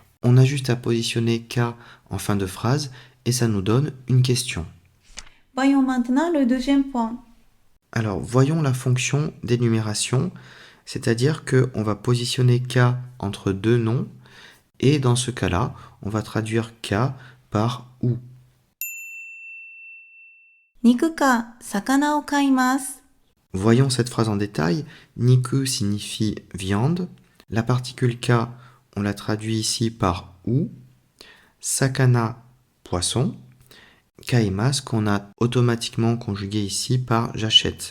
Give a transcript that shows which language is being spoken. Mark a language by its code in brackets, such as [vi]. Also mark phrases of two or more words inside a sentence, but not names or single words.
[fr] On a juste à positionner K en fin de phrase et ça nous donne une question. Voyons maintenant le deuxième point. Alors voyons la fonction d'énumération, c'est-à-dire qu'on va positionner K entre deux noms. Et dans ce cas-là, on va traduire K par ou. [ja] 肉か魚を買います。 [fr] Voyons cette phrase en détail. Niku signifie viande. La particule K, on la traduit ici par ou. Sakana, poisson. Kaimas, qu'on a automatiquement conjugué ici par j'achète.